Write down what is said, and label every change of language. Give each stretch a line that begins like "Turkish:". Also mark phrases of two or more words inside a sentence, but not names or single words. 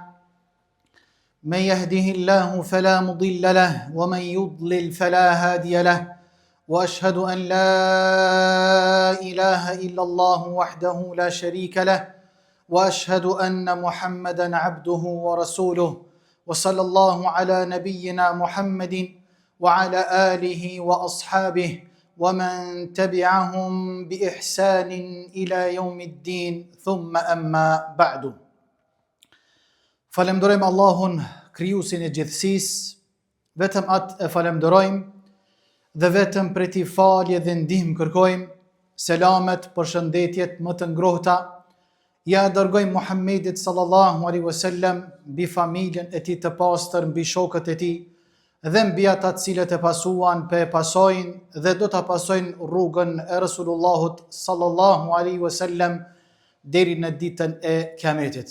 Arabic: من يهده الله فلا مضل له ومن يضلل فلا هادي له وأشهد أن لا إله إلا الله وحده لا شريك له وأشهد أن محمدا عبده ورسوله وصلى الله على نبينا محمد وعلى آله وأصحابه ومن تبعهم بإحسان إلى يوم الدين ثم أما بعد.
Albanian: Falemderojmë Allahun, krijuesin e gjithësisë, vetëm atë e falemderojmë dhe vetëm prej tij falje dhe ndihmë kërkojmë. Selamet, përshëndetjet më të ngrohta ja dërgojmë Muhammedit
Arabic: صلى الله عليه وسلم,
Albanian: mbi familjen e tij të pastër, mbi shokët e tij dhe mbi ata të cilët e pasuan, pasojnë dhe do ta pasojnë rrugën e Resulullahut
Arabic: صلى الله عليه وسلم
Albanian: deri në ditën e Kiametit.